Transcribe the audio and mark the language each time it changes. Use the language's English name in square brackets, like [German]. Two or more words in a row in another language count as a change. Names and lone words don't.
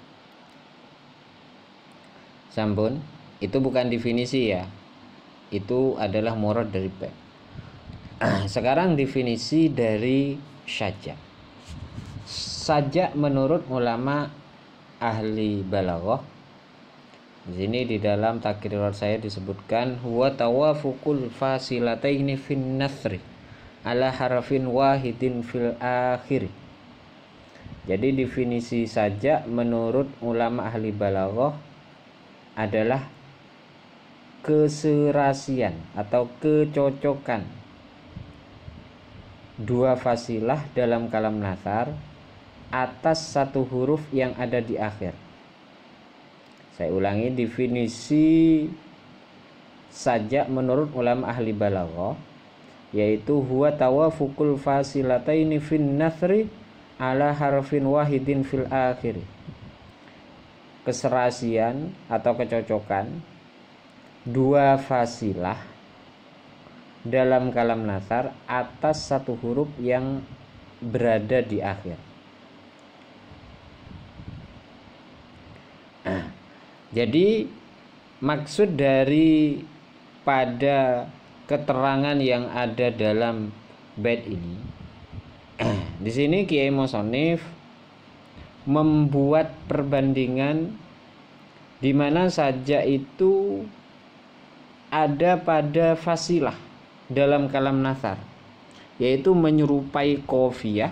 [Indonesian] Sampun, itu bukan definisi ya, itu adalah murad dari bait. Sekarang definisi dari sajak. Sajak menurut ulama ahli balaghah, di sini di dalam takrirat saya disebutkan [Arabic] هو توافق الفاصلتين في النثر على حرف واحد في الآخر. [Indonesian] Jadi definisi sajak menurut ulama ahli balaghah adalah keserasian atau kecocokan dua fasilah dalam kalam nasar atas satu huruf yang ada di akhir. Saya ulangi, definisi sajak menurut ulama ahli balaghah yaitu [Arabic] هو توافق الفاصلتين في النثر على حرف واحد في الآخر. [Indonesian] Keserasian atau kecocokan dua fasilah dalam kalam nasar atas satu huruf yang berada di akhir. Jadi maksud dari pada keterangan yang ada dalam bait ini, di sini Kiai Musonif membuat perbandingan di mana sajak itu ada pada fasilah dalam kalam nasar, yaitu menyerupai qafiyah.